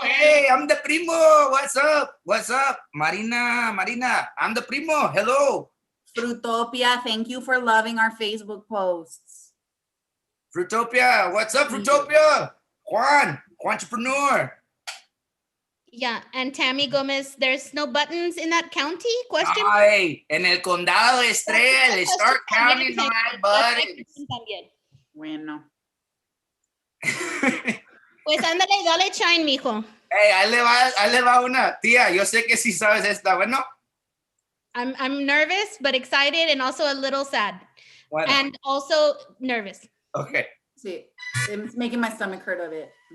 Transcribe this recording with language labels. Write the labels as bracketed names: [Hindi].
[English] hey, I'm the primo. What's up? Marina, I'm the primo. Hello. Fruitopia, thank you for loving our Facebook posts. Fruitopia, what's up, Fruitopia? Juantrepreneur. Yeah, and Tammy Gomez, there's no buttons in that county? Question? [Spanish] Ay, en el condado de Estrella, el Stark County, no hay buttons. Bueno. Pues ándale, dale shine, mijo. Hey, ahí le va una. Tía, yo sé que sí sabes esta. Bueno. [English] I'm nervous, but excited and also a little sad. [Spanish] Bueno. [English] And also nervous. Okay. Sí, it's making my stomach hurt a bit.